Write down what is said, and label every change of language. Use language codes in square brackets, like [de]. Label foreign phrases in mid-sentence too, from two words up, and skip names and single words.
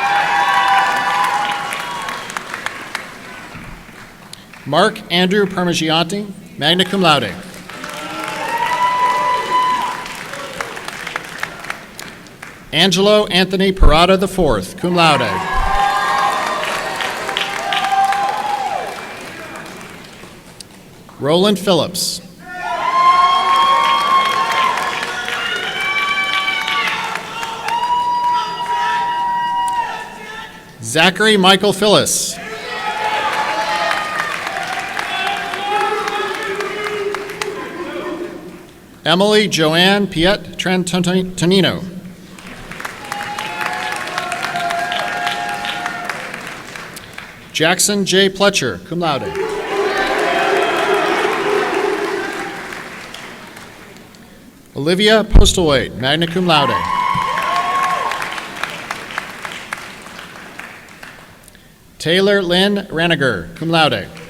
[en] Mark Andrew Parmigianti, [la] magna cum laude. [en] Angelo Anthony Parada IV, [la] cum laude. [en] Roland Phillips. Zachary Michael Phyllis. Emily Joanne Piet Trantonino. Jackson J. [la] Pletcher, cum laude. [en] Olivia Postlethwaite, [la] magna cum laude. [en] Taylor Lynn Raniger, [la] cum laude.